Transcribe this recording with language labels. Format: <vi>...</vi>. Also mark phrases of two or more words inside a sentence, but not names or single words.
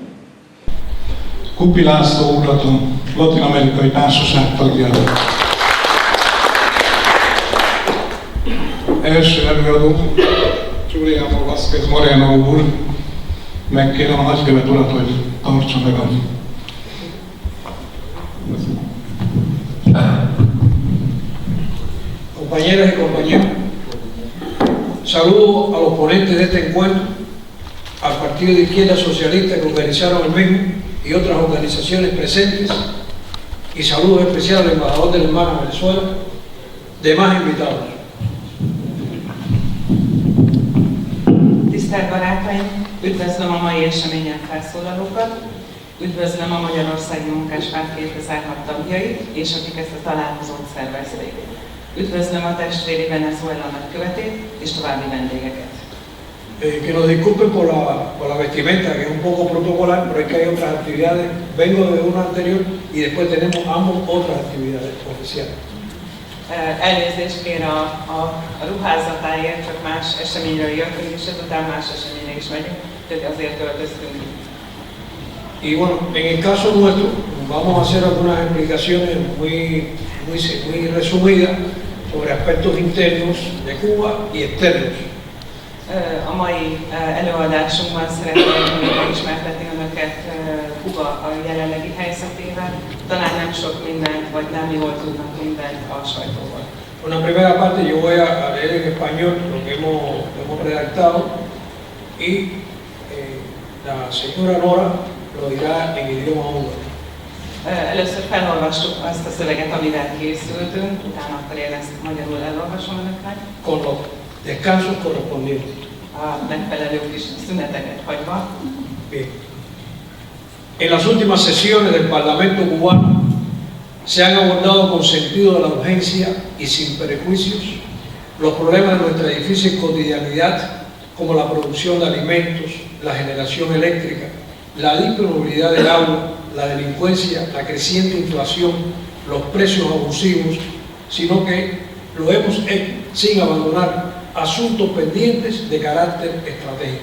<hu>Kupi László urat, a Latin-amerikai Társaság tagját. Első előadó, Juliano Vázquez Moreno úr, megkérem a nagykövet urat, hogy tartsa meg a...</hu> <es>Compañeras y compañeros, saludo a los ponentes de este encuentro, al Partido de Izquierda Socialista que organizaron el mismo y otras organizaciones presentes, y saludo especial al embajador del hermano Venezuela, demás invitados.</es> <hu>Tisztelt barátaim, üdvözlöm a mai eseményen felszólalókat, üdvözlöm a Magyarországi Munkáspárt 2006 tagjait, és akik ezt a találkozót szervezték. Üdvözlöm a testvéri Venezuela nagykövetét és további vendégeket.</hu> <es>Que nos disculpen por la vestimenta, que es un poco protocolar, pero es que hay otras actividades. Vengo de una anterior y después tenemos ambos otras actividades oficiales.</es> <hu>Elnézést kér a ruházatáért, csak más eseményről jöttünk, és ezután más eseményre is megyünk, tehát azért öltöztünk.</hu> <es>Y bueno, en el caso nuestro, vamos a hacer algunas explicaciones muy resumidas sobre aspectos internos de Cuba y externos.</es> <hu>A mai előadásunkban szeretném megismertetni önöket Kuba a jelenlegi helyzetével, talán nem sok mindent, vagy nem jól tudnak mindent a sajtóval.</hu> <es>Una primera parte yo voy a leer en español lo que hemos redactado y la señora Nora lo dirá en idioma húngaro.</es> <hu>Először felolvassuk azt a szöveget, amivel készültünk, utána akkor én ezt magyarul elolvasom önöknek.</hu> <es>Con los descansos correspondientes.</es> <hu>A megfelelő kis szüneteket hagyva.</hu> <es>Bien. En las últimas sesiones del Parlamento cubano se han abordado con sentido de la urgencia y sin prejuicios los problemas de nuestra difícil cotidianidad, como la producción de alimentos, la generación eléctrica, la disponibilidad del agua, la delincuencia, la creciente inflación, los precios abusivos, sino que lo hemos hecho sin abandonar asuntos pendientes de carácter estratégico.</es>